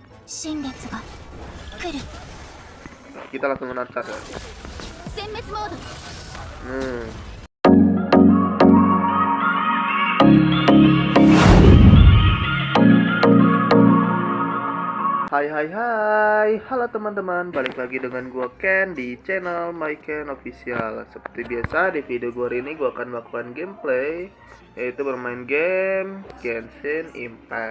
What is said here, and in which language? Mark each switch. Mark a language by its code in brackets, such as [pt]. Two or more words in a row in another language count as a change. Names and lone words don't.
[ja] 新月が来る。 [id] Kita langsung menarcas ya. [ja] 殲滅モード。 [id] Hai, halo teman-teman, balik lagi dengan gua Ken di channel My Ken Official. Seperti biasa di video gua hari ini gua akan melakukan gameplay, yaitu bermain game Genshin Impact.